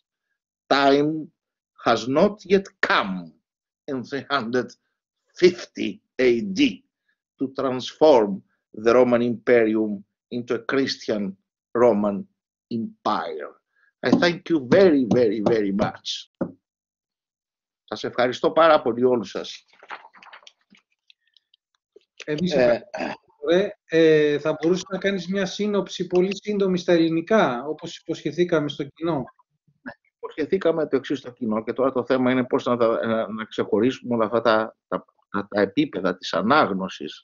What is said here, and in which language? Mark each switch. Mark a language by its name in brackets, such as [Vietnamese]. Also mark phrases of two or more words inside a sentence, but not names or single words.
[English] Time has not yet come in 350 AD to transform the Roman Imperium into a Christian Roman Empire. I thank you very, very, very much. [Greek] Σας ευχαριστώ πάρα πολύ όλους σας. Εμείς θα μπορούσες να κάνεις μια σύνοψη πολύ σύντομη στα ελληνικά, όπως υποσχεθήκαμε στο κοινό. Υποσχεθήκαμε το εξής στο κοινό και τώρα το θέμα είναι πώς να ξεχωρίσουμε όλα αυτά τα επίπεδα της ανάγνωσης.